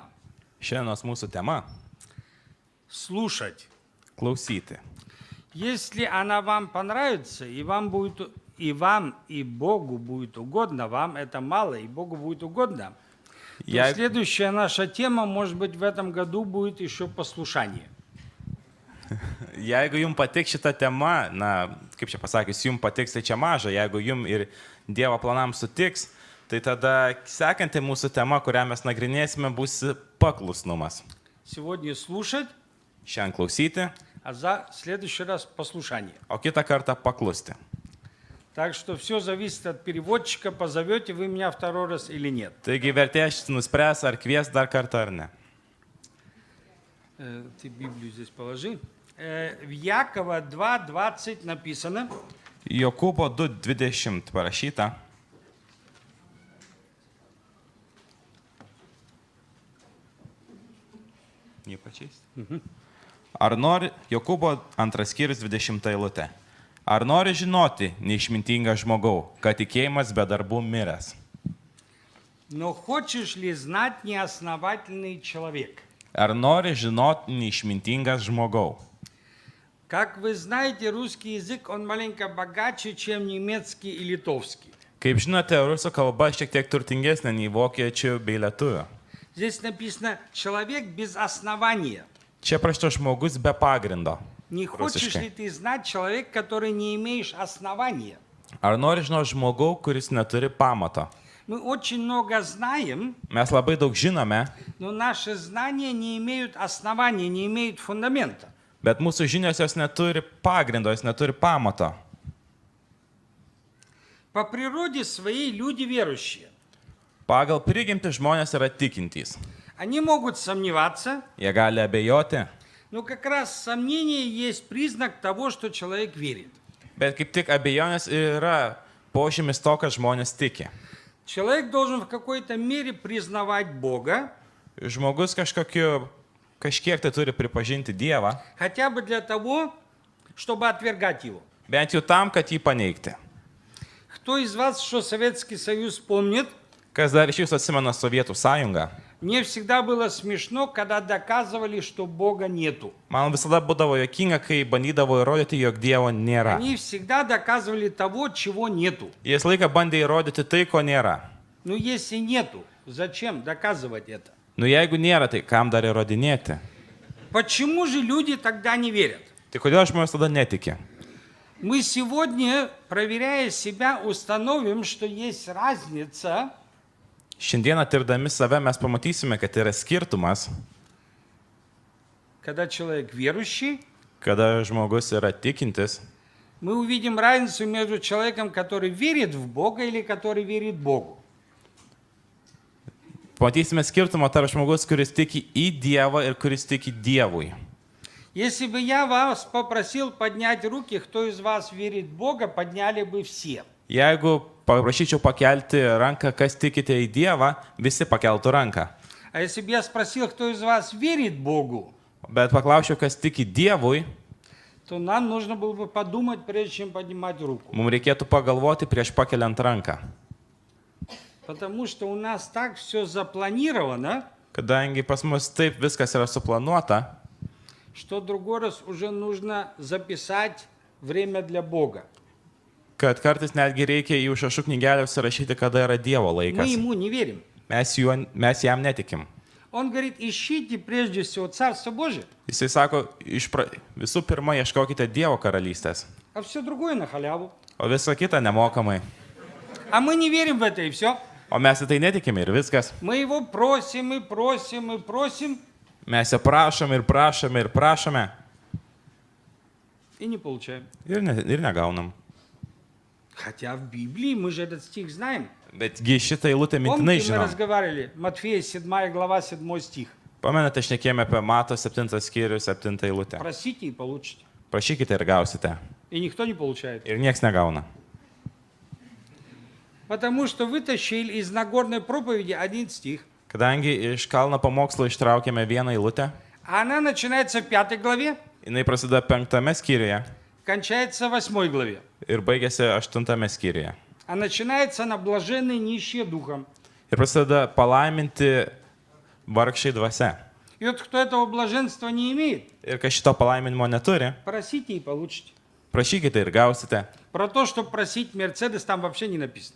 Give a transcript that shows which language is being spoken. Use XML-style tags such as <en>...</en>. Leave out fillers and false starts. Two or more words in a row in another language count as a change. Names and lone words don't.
<lt>Šiandienos mūsų tema –</lt> <ru>слушать.</ru> <lt>– klausyti.</lt> <ru>Если она вам понравится, и вам, и Богу будет угодно, вам это мало, и Богу будет угодно, то следующая наша тема, может быть, в этом году будет еще послушание.</ru> <lt>Jeigu jums patiks šita tema, na, kaip čia pasakius, jums patiks tai čia maža, jeigu jums ir Dievo planams sutiks, tai tada sekanti mūsų tema, kurią mes nagrinėsime, bus paklusnumas.</lt> <ru>Сегодня слушать,</ru> <lt>Šiandien klausyti,</lt> <ru>а в следующий раз послушание.</ru> <lt>o kitą kartą paklusti.</lt> <ru>Так что все зависит от переводчика, позовете вы меня второй раз или нет.</ru> <lt>Taigi vertėjas nuspręs, ar kvies dar kartą ar ne.</lt> <ru>Ты Библию здесь положи. В Якова 2:20 написано.</ru> <lt>Jokūbo 2:20 parašyta. Ar nori, Jokūbo 2 skyrius 20 eilutė. Ar nori žinoti, neišmintingas žmogau, kad tikėjimas be darbų miręs?</lt> <ru>Но хочешь ли знать, неосновательный человек?</ru> <lt>Ar nori žinoti, neišmintingas žmogau?</lt> <ru>Как вы знаете, русский язык, он маленько богаче, чем немецкий и литовский.</ru> <lt>Kaip žinote, rusų kalba šiek tiek turtingesnė nei vokiečių bei lietuvių.</lt> <ru>Здесь написано «человек без основания».</ru> <lt>Čia prašta žmogus be pagrindo.</lt> <ru>Не хочешь</ru> <lt>Rusiškai.</lt> <ru>ли ты знать человек, который не имеешь основания?</ru> <lt>Ar nori žinoti žmogau, kuris neturi pamato?</lt> <ru>Мы очень много знаем,</ru> <lt>Mes labai daug žinome,</lt> <ru>но наши знания не имеют основания, не имеют фундамента.</ru> <lt>bet mūsų žinios jos neturi pagrindo, jos neturi pamato.</lt> <ru>По природе своей люди верующие.</ru> <lt>Pagal prigimtį žmonės yra tikintys.</lt> <ru>Они могут сомневаться,</ru> <lt>Jie gali abejoti,</lt> <ru>но как раз сомнение есть признак того, что человек верит.</ru> <lt>bet kaip tik abejonės yra požymis to, kad žmonės tiki.</lt> <ru>Человек должен в какой-то мере признавать Бога,</ru> <lt>Žmogus kažkiek tai turi pripažinti Dievą,</lt> <ru>хотя бы для того, чтобы отвергать Его.</ru> <lt>bent jau tam, kad jį paneigti.</lt> <ru>Кто из вас, что Советский Союз помнит,</ru> <lt>Kas dar iš jūsų atsimena Sovietų sąjungą?</lt> <ru>мне всегда было смешно, когда доказывали, что Бога нету.</ru> <lt>Man visada būdavo jokinga, kai bandydavo įrodyti, jog Dievo nėra.</lt> <ru>Они всегда доказывали того, чего нету.</ru> <lt>Jis laiką bandė įrodyti tai, ko nėra.</lt> <ru>Ну, если нету, зачем доказывать это?</ru> <lt>Nu jeigu nėra, tai kam dar įrodinėti?</lt> <ru>Почему же люди тогда не верят?</ru> <lt>Tai kodėl žmonės tada netiki?</lt> <ru>Мы сегодня, проверяя себя, установим, что есть разница</ru> <lt>Šiandieną tirdami save mes pamatysime, kad yra skirtumas,</lt> <ru>когда человек верующий,</ru> <lt>kada žmogus yra tikintis.</lt> <ru>мы увидим разницу между человеком, который верит в Бога или который верит Богу.</ru> <lt>Pamatysime skirtumą tarp žmogus, kuris tiki į Dievą ir kuris tiki Dievui.</lt> <ru>Если бы я вас попросил поднять руки, кто из вас верит в Бога, подняли бы все.</ru> <lt>Jeigu paprašyčiau pakelti ranką, kas tikite į Dievą, visi pakeltų ranką.</lt> <ru>А если бы я спросил, кто из вас верит Богу,</ru> <lt>Bet paklausčiau, kas tiki Dievui,</lt> <ru>то нам нужно было бы подумать, прежде чем поднимать руку.</ru> <lt>mums reikėtų pagalvoti prieš pakeliant ranką.</lt> <ru>Потому что у нас так все запланировано,</ru> <lt>Kadangi pas mus taip viskas yra suplanuota,</lt> <ru>что другой раз уже нужно записать время для Бога.</ru> <lt>kad kartais netgi reikia į užrašų knygelę užsirašyti, kada yra Dievo</lt> <ru>Мы</ru> <lt>laikas.</lt> <ru>ему не верим.</ru> <lt>Mes jam netikim.</lt> <ru>Он говорит, ищите прежде всего Царство Божие,</ru> <lt>Jisai sako, visų pirma, ieškokite Dievo karalystės,</lt> <ru>а все другое на халяву.</ru> <lt>o visa kita nemokamai.</lt> <ru>А мы не верим в это, и все.</ru> <lt>O mes į tai netikime ir viskas.</lt> <ru>Мы его просим и просим и просим,</ru> <lt>Mes jo prašome ir prašome ir prašome</lt> <ru>и не получаем.</ru> <lt>ir negaunam.</lt> <ru>Хотя в Библии мы же этот стих знаем.</ru> <lt>Betgi šitą eilutę mintinai</lt> <ru>Помните, мы</ru> <lt>žinom.</lt> <ru>разговаривали, Матфея 7 глава, 7 стих.</ru> <lt>Pamenate, šnekėjome apie Mato 7 skyrių 7 eilutę.</lt> <ru>Просите и получите.</ru> <lt>Prašykite ir gausite.</lt> <ru>И никто не получает.</ru> <lt>Ir nieks negauna.</lt> <ru>Потому что вытащили из Нагорной проповеди один стих,</ru> <lt>Kadangi iš kalno pamokslo ištraukėme vieną eilutę,</lt> <ru>а она начинается в 5 главе,</ru> <lt>jinai prasideda 5 skyriuje</lt> <ru>кончается в 8 главе.</ru> <lt>ir baigėsi 8 skyriuje.</lt> <ru>А начинается она блаженные нищие духом.</ru> <lt>Ir prasideda palaiminti vargšiai dvasia.</lt> <ru>И вот кто этого блаженства не имеет,</ru> <lt>Ir kas šito palaiminimo neturi,</lt> <ru>просите и получите.</ru> <lt>prašykite ir gausite.</lt> <ru>Про то, что просить Мерседес, там вообще не написано.</ru>